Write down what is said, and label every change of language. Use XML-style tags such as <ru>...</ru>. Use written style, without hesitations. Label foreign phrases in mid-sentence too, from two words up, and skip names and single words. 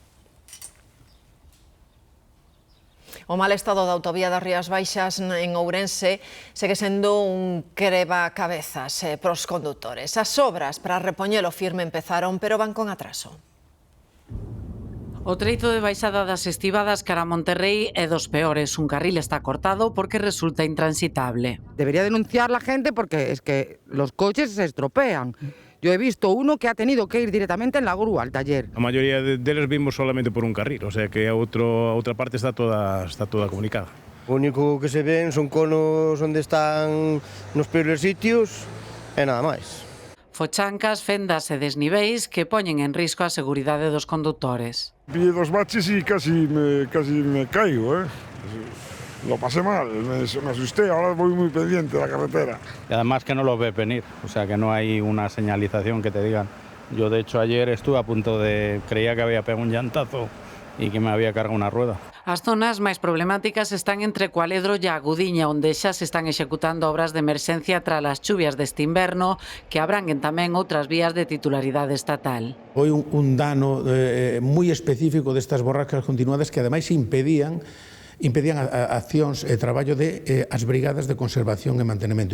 <gl>O mal estado da autovía das Rías Baixas en Ourense segue sendo un creba-cabezas pros condutores. As obras para repoñelo firme empezaron, pero van con atraso. O treito de baixada das Estivadas cara a Monterrey é dos peores. Un carril está cortado porque resulta intransitable.</gl> <es>Debería denunciar la gente porque es que los coches se estropean. Yo he visto uno que ha tenido que ir directamente en la grúa al taller.</es> <gl>A maioría deles vimos solamente por un carril,</gl> <es>o sea que</es> <gl>a outra parte está toda comunicada. O único que se ven son conos onde están nos peores sitios e nada máis. Fochancas, fendas e desniveis que poñen en risco a seguridade dos condutores.</gl> <es>Pillé dos baches e casi me caigo, Lo pasé mal, me asusté, ahora voy muy pendiente de la carretera. Y además que no lo ves venir, o sea que no hay una señalización que te digan. Yo de hecho ayer estuve a punto creía que había pegado un llantazo y que me había cargado una rueda.</es> <gl>As zonas máis problemáticas están entre Cualedro e a Agudiña, onde xa se están executando obras de emerxencia tras as chuvias deste inverno, que abranguen tamén outras vías de titularidade estatal. Foi un dano moi específico destas borrascas continuadas que ademais impedían accións e traballo de as brigadas de conservación e mantenimento.</gl>